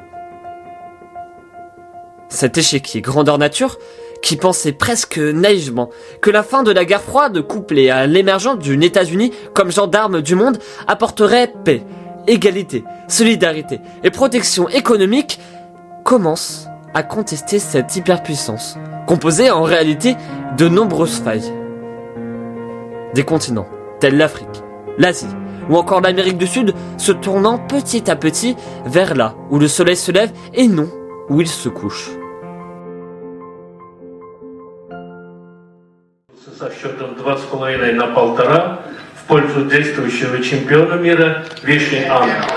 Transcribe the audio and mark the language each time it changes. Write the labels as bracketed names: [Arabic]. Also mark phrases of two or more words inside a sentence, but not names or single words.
[French] Cet échiquier grandeur nature, qui pensait presque naïvement que la fin de la guerre froide couplée à l'émergence d'une États-Unis comme gendarme du monde apporterait paix, égalité, solidarité et protection économique, commence à contester cette hyperpuissance, composée en réalité de nombreuses failles. Des continents tels l'Afrique, l'Asie ou encore l'Amérique du Sud se tournant petit à petit vers là où le soleil se lève et non où il se couche. [Russian] Со счетом 2,5 на 1,5 в пользу действующего чемпиона мира Вишни Анны.